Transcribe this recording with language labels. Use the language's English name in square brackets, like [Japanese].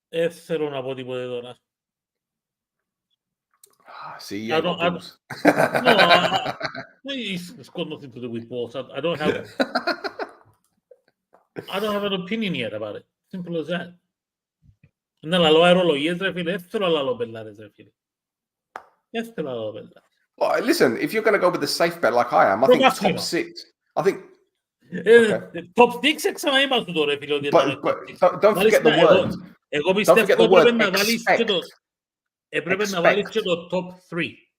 [Greek] Θέλω να πω τίποτε τώρα. [English] See, you got balls. No, it's got nothing to do with balls. I don't have an opinion yet about it. Simple as that. [Greek] Να λαλώ αερολογίες, ρε φίλε. Θέλω να λαλώ πελάρες, ρε φίλε. Θέλω να λαλώ πελάρες. [English] Well, listen, if you're going to go with the safe bet like I am, I think top 6. I think [Greek] top 6 ξαναείμαστε τώρα, φίλε. [English] Don't forget the word. [Greek] Εγώ πιστεύω έπρεπε να βάλεις και το top 3.